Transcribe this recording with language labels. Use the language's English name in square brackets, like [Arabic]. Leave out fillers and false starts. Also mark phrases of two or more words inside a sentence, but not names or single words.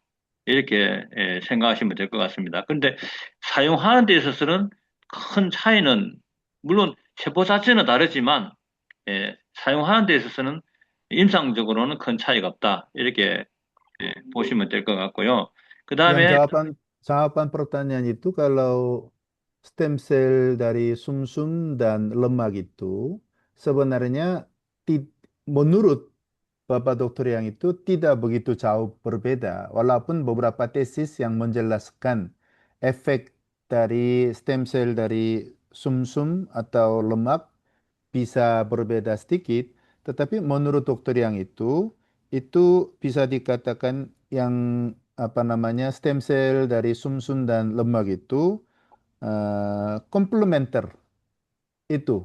[Korean] 이렇게 생각하시면 될 것 같습니다. 근데 사용하는 데 있어서는 큰 차이는 물론 세포 자체는 다르지만 사용하는 데 있어서는 임상적으로는 큰 차이가 없다. 이렇게 보시면 될 것 같고요. 그 [Indonesian] Yang [Korean] 다음에 [Indonesian] jawaban pertanyaan itu kalau [English] stem cell [Indonesian] dari sumsum dan lemak itu sebenarnya menurut Bapak Dokter yang itu tidak begitu jauh berbeda, walaupun beberapa tesis yang menjelaskan efek dari [English] stem cell [Indonesian] dari sumsum atau lemak bisa berbeda sedikit, tetapi menurut dokter yang itu bisa dikatakan yang apa namanya [English] stem cell [Indonesian] dari sumsum dan lemak itu komplementer itu.